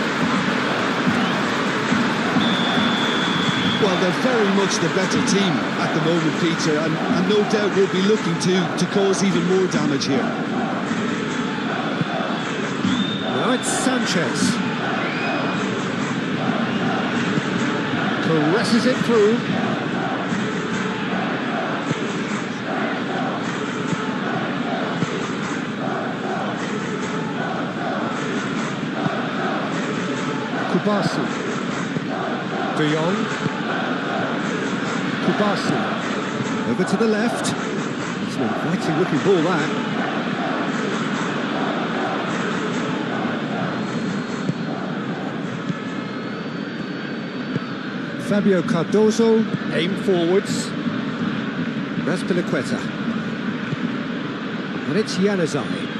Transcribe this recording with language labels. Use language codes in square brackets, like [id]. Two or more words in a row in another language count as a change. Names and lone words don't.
[en] Well, they're very much the better team at the moment, Peter, and no doubt will be looking to cause even more damage here. Now it's Sanchez. Caresses it through. Kubasi. De Jong. Kubasi. Over to the left. It's an inviting looking ball, that. Fabio Cardozo, aim forwards. That's Piliqueta. And it's Januzaj.